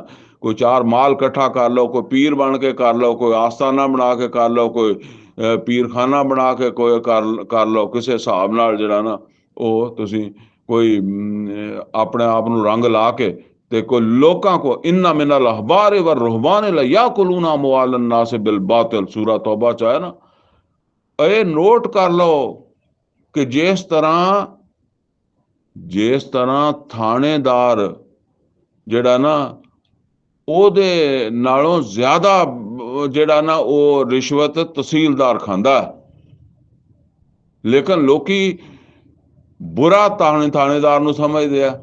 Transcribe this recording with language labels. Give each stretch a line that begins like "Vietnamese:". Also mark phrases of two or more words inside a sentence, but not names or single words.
Punjabi: ਕੋਈ ਚਾਰ ਮਾਲ ਇਕੱਠਾ ਕਰ ਲਓ, ਕੋਈ ਪੀਰ ਬਣ ਕੇ ਕਰ ਲਓ, ਕੋਈ ਆਸਤਾਨਾ ਬਣਾ ਕੇ ਕਰ ਲਓ, ਕੋਈ ਪੀਰਖਾਨਾ ਬਣਾ ਕੇ ਕੋਈ ਕਰ ਲਓ, ਕਿਸੇ ਹਿਸਾਬ ਨਾਲ ਜਿਹੜਾ ਨਾ ਉਹ ਤੁਸੀਂ ਕੋਈ ਆਪਣੇ ਆਪ ਨੂੰ ਰੰਗ ਲਾ ਕੇ, ਤੇ ਕੋਈ ਲੋਕਾਂ ਕੋ
Arabic: إن من الأحبار والرهبان ليأكلون أموال الناس بالباطل,
Punjabi: ਸੂਰਾ ਤੌਬਾ ਚ ਆਇਆ ਨਾ। ਇਹ ਨੋਟ ਕਰ ਲਓ ਕਿ ਜਿਸ ਤਰ੍ਹਾਂ ਥਾਣੇਦਾਰ ਜਿਹੜਾ ਨਾ ਉਹਦੇ ਨਾਲੋਂ ਜ਼ਿਆਦਾ ਜਿਹੜਾ ਨਾ ਉਹ ਰਿਸ਼ਵਤ ਤਹਿਸੀਲਦਾਰ ਖਾਂਦਾ, ਲੇਕਿਨ ਲੋਕੀ ਬੁਰਾ ਥਾਣੇਦਾਰ ਨੂੰ ਸਮਝਦੇ ਆ।